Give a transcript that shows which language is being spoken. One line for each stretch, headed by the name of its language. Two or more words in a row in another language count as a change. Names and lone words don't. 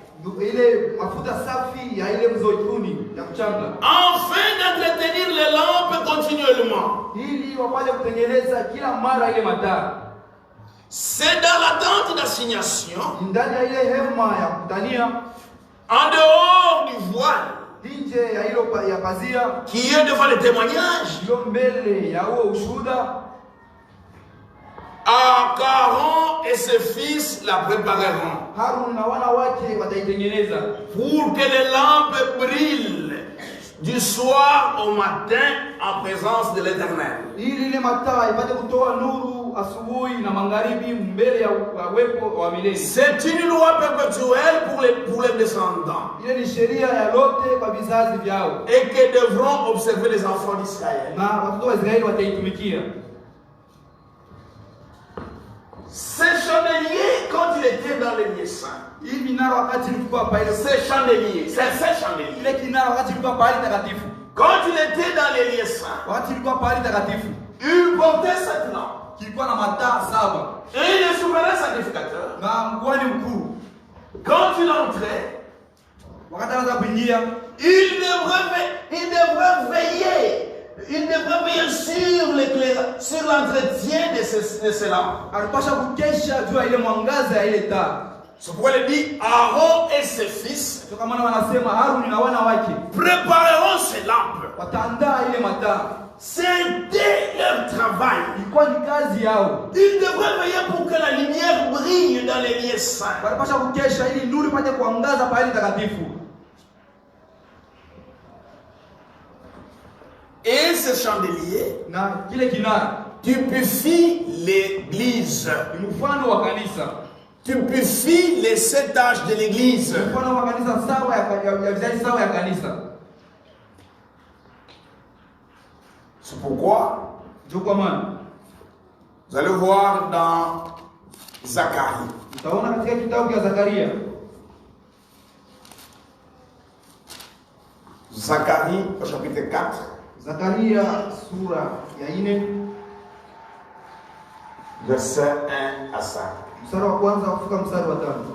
French: Afin d'entretenir les lampes continuellement. C'est dans la tente d'assignation, en dehors du voile,
Swahili: nje ya hilo ya pazia,
French: qui est devant le témoignage,
Swahili: ilo mbele ya huo ushuhuda,
French: Aaron et ses fils la prépareront
Swahili: Harun na wana wake wataitengeneza
French: pour que les lampes brillent du soir au matin en présence de l'Éternel.
Swahili: ili ile mataa ipate kutoa nuru asubuhi na magharibi mbele ya uwepo wa milele.
French: C'est une loi perpétuelle pour les descendants
Swahili: Ile ni sheria ya lote kwa vizazi vyao,
French: et que devront observer les enfants d'Israël.
Swahili: na watoto wa Israeli wataitumikia.
French: Ce chandelier, quand il était dans les lieux saints,
Swahili: Hii minara wakati ilikuwa pale,
French: ces chandeliers, ces chandeliers,
Swahili: ile kinara wakati ilikuwa pale takatifu,
French: quand il était dans les lieux saints,
Swahili: wakati ilikuwa pale takatifu,
French: il portait cette lampe
Swahili: kilikuwa na mataa 7
French: et le souverain sacrificateur,
Swahili: na mkuhani mkuu.
French: quand il entrait,
Swahili: Wakati anaanza kuingia,
French: il devrait veiller sur l'entretien de ces lampes.
Swahili: alipasha kukesha juu ya ile mwangaza ya ile taa.
French: C'est pourquoi il dit Aaron et ses fils
Swahili: Ndio kama wanasema Haruni na wana wake
French: prépareront ces lampes.
Swahili: wataandaa ile mataa.
French: C'était leur travail.
Swahili: Ilikuwa ni kazi yao.
French: Ils devraient veiller pour que la lumière brille dans les lieux saints.
Swahili: Walipasha kukesha ili nuru ipate kuangaza pale takatifu.
French: Et ce chandelier
Swahili: Na kile kinara
French: typifie l'église.
Swahili: ni mfano wa kanisa.
French: Typifie les 7 âges de l'église.
Swahili: Mfano wa kanisa sawa ya vizazi sawa ya kanisa.
French: C'est pourquoi
Swahili: Ndio kwa maana
French: vous allez voir dans Zacharie.
Swahili: utaona katika kitabu cha Zakaria.
French: Zacharie au chapitre 4.
Swahili: Zakaria sura ya 4
French: verset 1 à 5.
Swahili: mstari wa kwanza kufika mstari wa 5.